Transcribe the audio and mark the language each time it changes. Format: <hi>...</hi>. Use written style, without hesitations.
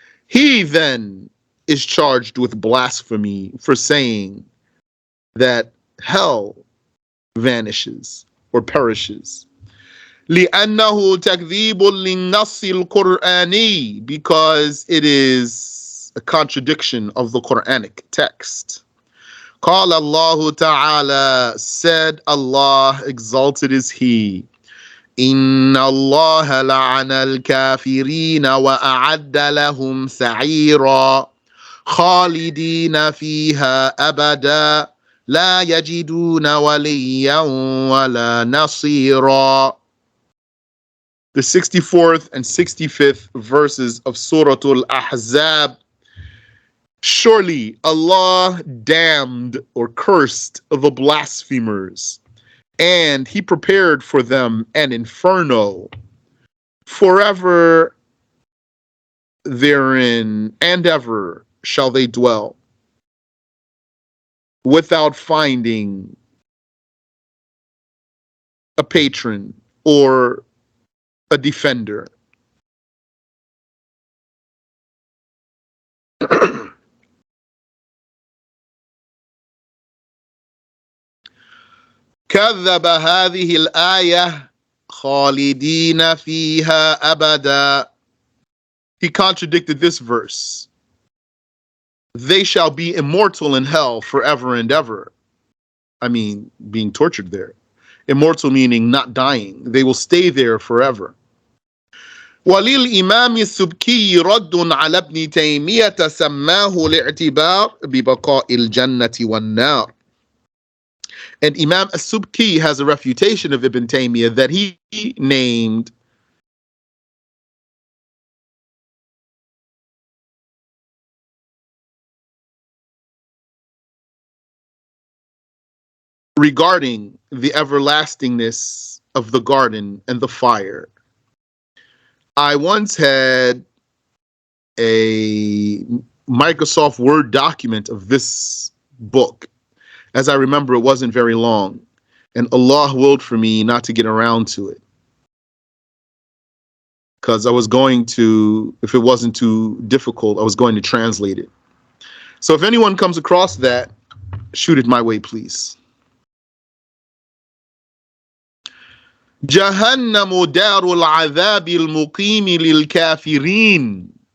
<en>He then is charged with blasphemy for saying that hell vanishes or perishes.</en> <ar>لأنه تكذيب للنص القرآني,</ar> <en>because it is a contradiction of the Quranic text.</en> <ar>قال الله تعالى,</ar> <en>said Allah, exalted is He,</en> <ar>إن الله لعن الكافرين وأعد لهم سعيرا خالدين فيها أبدا لا يجدون وليا ولا نصيرا.</ar> <en>The 64th and 65th verses of Surah Al-Ahzab. Surely Allah damned or cursed the blasphemers, and He prepared for them an inferno. Forever therein and ever shall they dwell, without finding a patron or a defender.</en> <ar>كذب هذه الآية خالدين فيها أبدا.</ar> <en>He contradicted this verse. They shall be immortal in hell forever and ever. I mean, being tortured there. Immortal meaning not dying. They will stay there forever.</en> <ar>وللإمام السبكي رد على ابن تيمية سماه الاعتبار ببقاء الجنة والنار.</ar> <en>And Imam As-Subki has a refutation of Ibn Taymiyyah that he named regarding the everlastingness of the garden and the fire. I once had a Microsoft Word document of this book. As I remember, it wasn't very long, and Allah willed for me not to get around to it, because I was going to, if it wasn't too difficult, I was going to translate it. So if anyone comes across that, shoot it my way, please.</en> <ar>جهنم دار العذاب المقيم للكافرين.</ar>